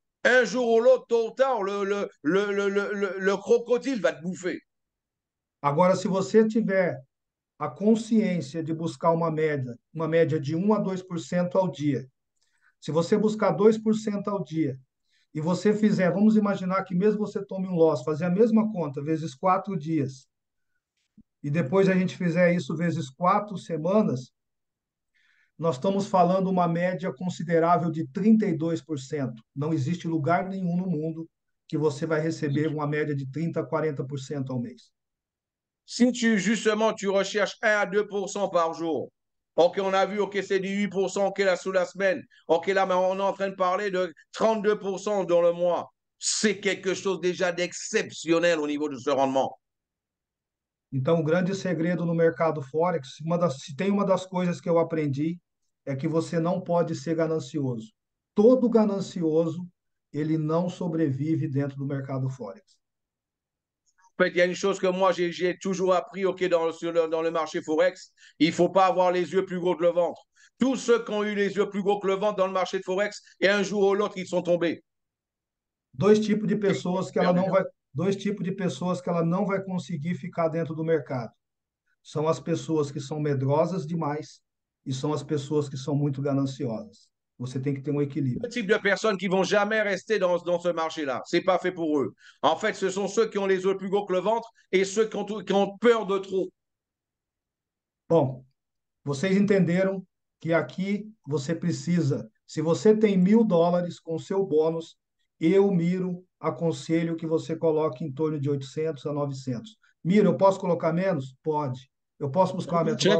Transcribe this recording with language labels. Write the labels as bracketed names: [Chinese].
[French] Un jour ou l'autre, tôt ou tard, le crocodile va te bouffer. [Portuguese] Agora, se você tiver a consciência de buscar uma média de 1 a 2% ao dia, se você buscar 2% ao dia, e você fizer, vamos imaginar que mesmo você tome um loss, fazer a mesma conta, vezes 4 dias, e depois a gente fizer isso vezes 4 semanas, nós estamos falando uma média considerável de 32%. Não existe lugar nenhum no mundo que você vai receber uma média de 30 a 40% ao mês. [French] Si tu, justement, tu recherches 1 à 2% par jour, OK, on a vu, OK, c'est du 8%, OK, là, sous la semaine. OK, là, mais on est en train de parler de 32% dans le mois. C'est quelque chose déjà d'exceptionnel au niveau de ce rendement. [Portuguese] Então, o grande segredo no mercado Forex, se tem uma das coisas que eu aprendi, é que você não pode ser ganancioso. Todo ganancioso, ele não sobrevive dentro do mercado Forex. [French] En fait, il y a une chose que moi, j'ai toujours appris, OK, dans le marché Forex, il ne faut pas avoir les yeux plus gros que le ventre. Tous ceux qui ont eu les yeux plus gros que le ventre dans le marché de Forex, et un jour ou l'autre, ils sont tombés. [Portuguese] Dois tipos de pessoas que ela não vai, dois tipos de pessoas que ela não vai conseguir ficar dentro do mercado. São as pessoas que são medrosas demais e são as pessoas que são muito gananciosas. Você tem que ter um equilíbrio. [French] Le type de personnes qui vont jamais rester dans ce marché-là. C'est pas fait pour eux. En fait, ce sont ceux qui ont les yeux plus gros que le ventre et ceux qui ont peur de trop. [Portuguese] Bom, vocês entenderam que aqui você precisa, se você tem US$ 1.000 com seu bônus, eu, Miro, aconselho que você coloque em torno de 800 a 900. Miro, eu posso colocar menos? Pode. Eu posso buscar uma meta maior?